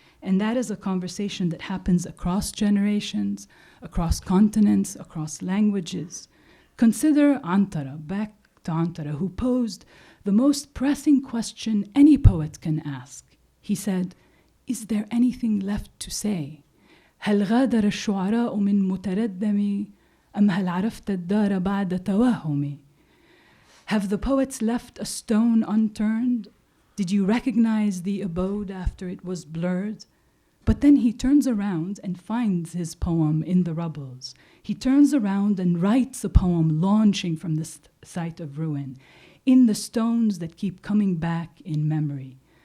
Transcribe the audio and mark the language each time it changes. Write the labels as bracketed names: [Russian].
[English] And that is a conversation that happens across generations, across continents, across languages. Consider Antara, back to Antara, who posed the most pressing question any poet can ask. He said, is there anything left to say? [Arabic] هل غادر الشعراء من متردم أم هل عرفت الدار بعد توهمي? [English] Have the poets left a stone unturned? Did you recognize the abode after it was blurred? But then he turns around and finds his poem in the rubbles. He turns around and writes a poem launching from the site of ruin, in the stones that keep coming back in memory.